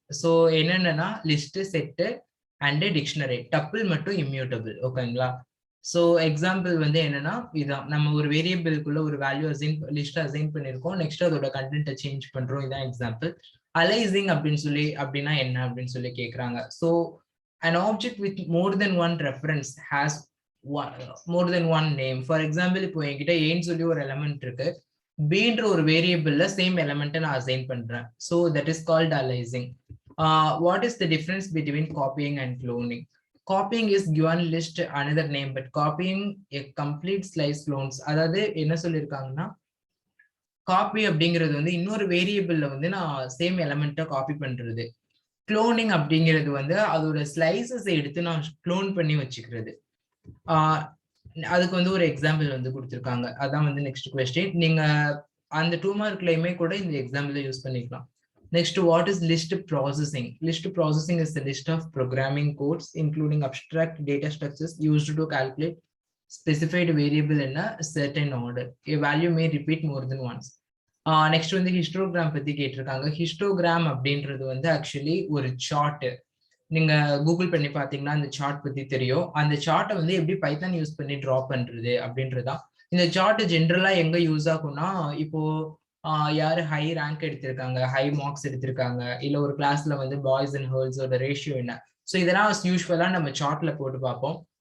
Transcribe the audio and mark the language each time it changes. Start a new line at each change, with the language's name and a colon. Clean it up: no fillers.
Tamil: So என்னென்னா list, set and dictionary. Tuple மட்டும் immutable. ஓகேங்களா? ஸோ எக்ஸாம்பிள் வந்து என்னன்னா, இதான் நம்ம ஒரு வேரியபிளுக்குள்ள ஒரு வேல்யூ லிஸ்ட் அசைன் பண்ணிருக்கோம். நெக்ஸ்ட் அதோட கண்டென்ட்டை சேஞ்ச் பண்றோம். இதான் எக்ஸாம்பிள். அலைசிங் அப்படின்னா என்ன அப்படின்னு சொல்லி கேட்குறாங்க.
English: So an object with more than one reference has more than one name.
Tamil: For example இப்போ என்கிட்ட ஏன்னு சொல்லி ஒரு எலமெண்ட் இருக்கு, பீன்ற ஒரு வேரியபிள்ல சேம் எலமெண்ட்டை நான் அசைன் பண்றேன்.
English: So that is called aliasing. What is the difference between copying and cloning? Copying is given list another name, but copying a complete slice clones.
Tamil: அதாவது என்ன சொல்லியிருக்காங்கன்னா, காப்பி அப்படிங்கிறது வந்து இன்னொரு வேரியபிள்ல வந்து நான் சேம் எலமெண்ட்டை காப்பி பண்றது. குளோனிங் அப்படிங்கிறது வந்து அதோட ஸ்லைசஸ் எடுத்து நான் க்ளோன் பண்ணி வச்சுக்கிறது. அதுக்கு வந்து ஒரு எக்ஸாம்பிள் வந்து கொடுத்துருக்காங்க. அதான் வந்து நெக்ஸ்ட் கொஸ்டின். நீங்க அந்த 2 மார்க்லயுமே கூட இந்த எக்ஸாம்பிள யூஸ் பண்ணிக்கலாம்.
English: Next, what is list processing? List processing is the list of programming codes, including abstract data structures used to calculate specified variable in a certain order. A value may repeat more than once.
Tamil: Next வந்து histogram பத்தி கேட்டிருக்காங்க. histogram அப்படின்றது வந்து actually ஒரு chart. நீங்க Google பண்ணி பாத்தீங்கன்னா அந்த சார்ட் பத்தி தெரியும். அந்த சார்ட்டை வந்து எப்படி பைத்தான் யூஸ் பண்ணி டிரா பண்றது அப்படின்றதுதான். இந்த சார்ட் ஜென்ரலா எங்க யூஸ் ஆகும்னா, இப்போ யாரு ஹை ரேங்க் எடுத்திருக்காங்க, ஹை மார்க்ஸ் எடுத்திருக்காங்க, இல்ல ஒரு கிளாஸ்ல வந்து பாய்ஸ் அண்ட் கேர்ள்ஸோட ரேஷியோ என்ன, ஸோ இதெல்லாம் யூஸ்வலா நம்ம சார்ட்ல போட்டு பார்ப்போம்.